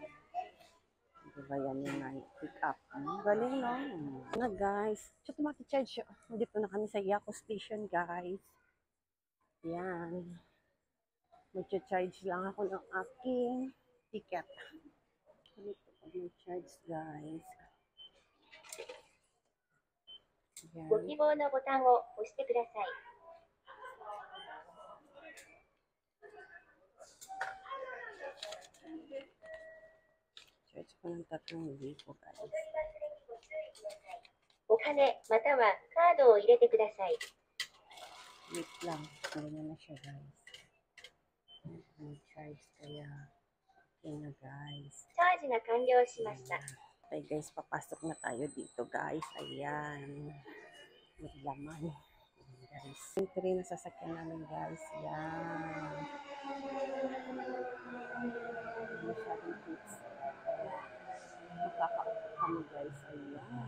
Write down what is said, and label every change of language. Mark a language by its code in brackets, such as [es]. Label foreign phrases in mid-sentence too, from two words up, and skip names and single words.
[tl] Diba yan yung [en] pick up. [tl] Ang galing no? Na guys. So tumaki-charge. Dito na kami sa Yaku Station guys. Yan. Mag-charge lang ako ng aking ticket. Dito mag-charge guys. [ja] ご希望のボタンを押してください。 [tl] Charge ko ng 3,000 guys. [ja] お金またはカードを入れてください。 [tl] Wait lang. Ganyan na siya guys. Charge kaya. Okay na guys. [ja] チャージが完了しました。 [tl] Okay guys, papasok na tayo dito guys. Ayan. May laman. Ayan guys. Entry na sasakyan namin guys. Ayan. Masyadong tips. Makaka-up kami guys. Ayan.